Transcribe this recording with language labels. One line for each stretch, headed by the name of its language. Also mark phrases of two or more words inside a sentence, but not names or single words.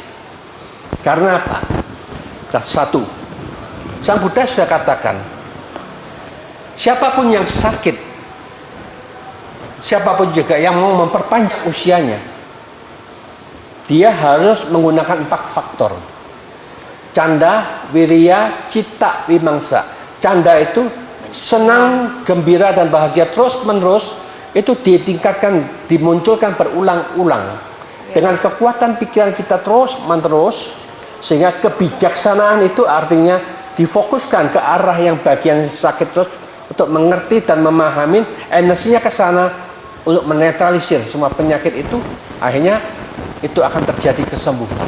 Indonesian: Karena apa? Satu, Sang Buddha sudah katakan, siapapun yang sakit, siapapun juga yang mau memperpanjang usianya, dia harus menggunakan 4 faktor.
Pali: Canda, wiriya, citta, vimangsa.
Indonesian: Canda itu senang, gembira, dan bahagia terus-menerus, itu ditingkatkan, dimunculkan berulang-ulang. Dengan kekuatan pikiran kita terus-menerus, sehingga kebijaksanaan itu artinya difokuskan ke arah yang bagian sakit terus, untuk mengerti dan memahami, energinya ke sana untuk menetralisir semua penyakit itu, akhirnya itu akan terjadi kesembuhan.